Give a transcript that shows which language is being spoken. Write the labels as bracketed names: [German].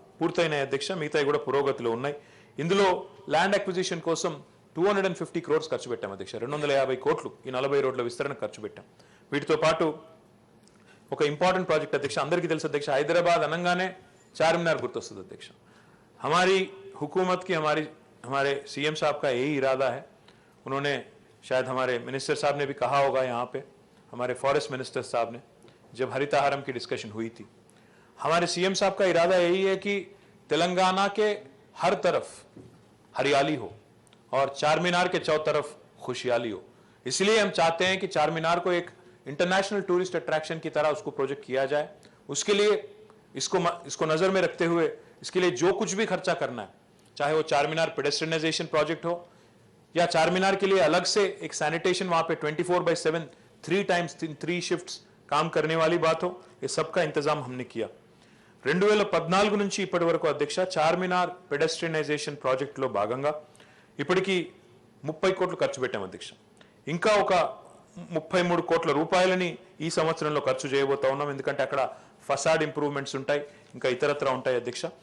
[Telugu] పూర్తయినాయి అధ్యక్ష, మిగతాయి కూడా పురోగతిలో ఉన్నాయి. ఇందులో ల్యాండ్ అక్విజిషన్ కోసం 250 crores ఖర్చు పెట్టాం అధ్యక్ష. 250 కోట్లు ఈ 40 రోడ్ల విస్తరణ ఖర్చు పెట్టాం. వీటితో పాటు ఒక ఇంపార్టెంట్ ప్రాజెక్ట్ అధ్యక్ష, అందరికీ తెలుసు అధ్యక్ష, హైదరాబాద్ అనగానే చార్మినార్ గుర్తొస్తుంది अध्यक्ष. [Hindi] हमारी हुकूमत की हमारे सीएम साहब का यही इरादा है. उन्होंने शायद हमारे मिनिस्टर साहब ने भी कहा होगा यहाँ पे, हमारे फॉरेस्ट मिनिस्टर साहब ने, जब हरितहारम की डिस्कशन हुई थी, हमारे सीएम साहब का इरादा यही है कि तेलंगाना के हर तरफ हरियाली हो और चारमीनार के चौ तरफ खुशहाली हो. इसलिए हम चाहते हैं कि चारमीनार को एक इंटरनेशनल टूरिस्ट अट्रैक्शन की तरह उसको प्रोजेक्ट किया जाए. उसके लिए इसको नजर में रखते हुए इसके लिए जो कुछ भी खर्चा करना है, चाहे वो चारमीनार पेडेस्ट्रियनाइजेशन प्रोजेक्ट हो या चारमीनार के लिए अलग से एक सैनिटेशन वहां पे 24/7 3 times 3 शिफ्ट्स काम करने वाली बात हो, ये सबका इंतजाम हमने किया. [Telugu] 2014 నుంచి ఇప్పటి వరకు అధ్యక్ష చార్మినార్ పెడెస్ట్రియనైజేషన్ ప్రాజెక్టులో భాగంగా ఇప్పటికి 30 కోట్లు ఖర్చు పెట్టాం అధ్యక్ష. ఇంకా ఒక 33 కోట్ల రూపాయలని ఈ సంవత్సరంలో ఖర్చు చేయబోతా ఉన్నాం. ఎందుకంటే అక్కడ ఫసాడ్ ఇంప్రూవ్మెంట్స్ ఉంటాయి, ఇంకా ఇతరత్ర ఉంటాయి అధ్యక్ష.